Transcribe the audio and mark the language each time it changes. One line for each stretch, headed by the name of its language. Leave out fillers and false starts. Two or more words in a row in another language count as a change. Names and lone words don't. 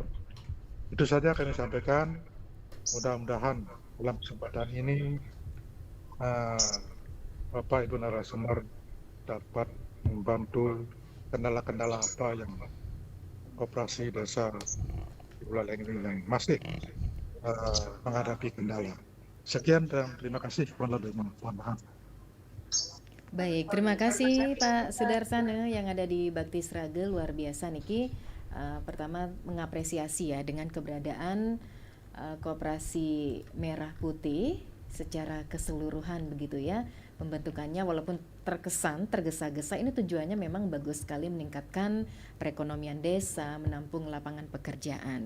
Indonesian: Itu saja kami sampaikan. Mudah-mudahan dalam kesempatan ini Bapak Ibu narasumber dapat membantu kendala-kendala apa yang koperasi desa di Buleleng ini yang masih menghadapi kendala. Sekian dan terima kasih. Mohon maaf. Baik, terima kasih Pak Sudarsana yang ada di Baktis Raga, luar biasa niki. Pertama mengapresiasi ya dengan keberadaan Koperasi Merah Putih secara keseluruhan begitu ya. Pembentukannya walaupun terkesan tergesa-gesa, ini tujuannya memang bagus sekali meningkatkan perekonomian desa, menampung lapangan pekerjaan.